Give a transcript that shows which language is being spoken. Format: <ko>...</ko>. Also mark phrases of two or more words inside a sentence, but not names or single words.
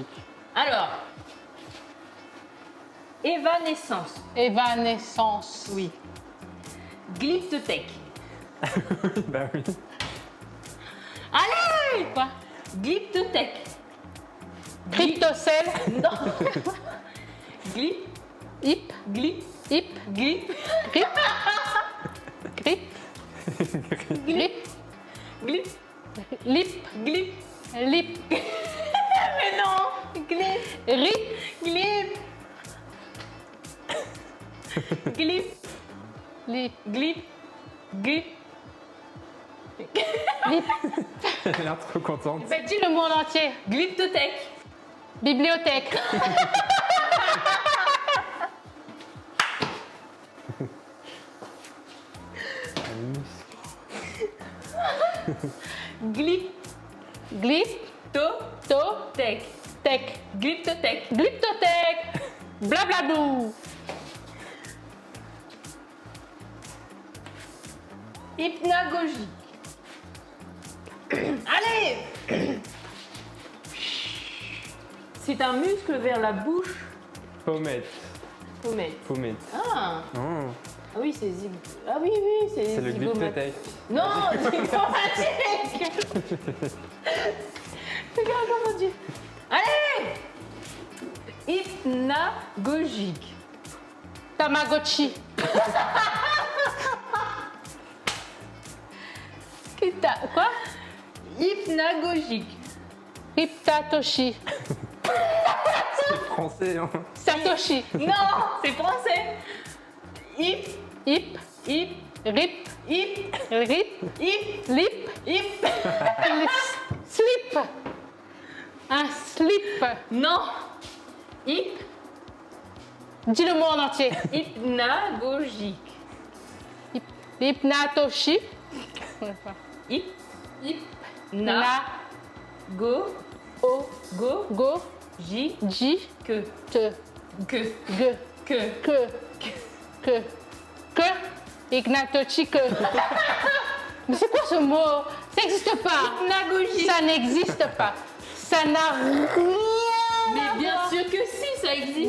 <fr>Alors. Évanescence. Évanescence. Oui. Glyptothèque. Bah oui. Allez. Quoi? Glyptothèque. Cryptocell. Non. Glip. Hip. Glip. Hip. Glip. Grip. Grip. Grip. Glip. Lip. Glip. Lip. Mais non. Glip. Rip. Glip. Glip. Lip. Glip. Glip. Lip. Elle a l'air trop contente. Ben, dis le mot en entier. Glyptothèque. Bibliothèque. Glyptothèque. Glip. To. Tech. Glyptothèque. Glyptothèque. Blablabou. Hypnagogie. Allez. C'est un muscle vers la bouche. Pommette. Pommette. Pommette. Ah, Oh, ah oui, c'est zig... Ah oui, oui, c'est c'est le zygomatique. glyptotèque. Non, zygomatique. Regarde, mon Dieu. Allez. Hypnagogique. Tamagotchi. Quoi? Hypnagogique. Riptatoshi. C'est français, hein. Satoshi. Non, c'est français. Hip, Hip. hip, Rip. hip, Rip. hip, Lip. hip. Slip. Un slip. Non. Hip, Dis le mot en entier. hypnagogique. Hypnatoshi. Hip, Hip. na, Na. go, O. go, Go. j, J. que, Te. que, Ge. que. Que. Ignatochi que. Mais c'est quoi ce mot? Ça n'existe pas. Hypnagogique. Ça n'existe pas. Ça n'a rien. Mais bien sûr que si, ça existe.</fr>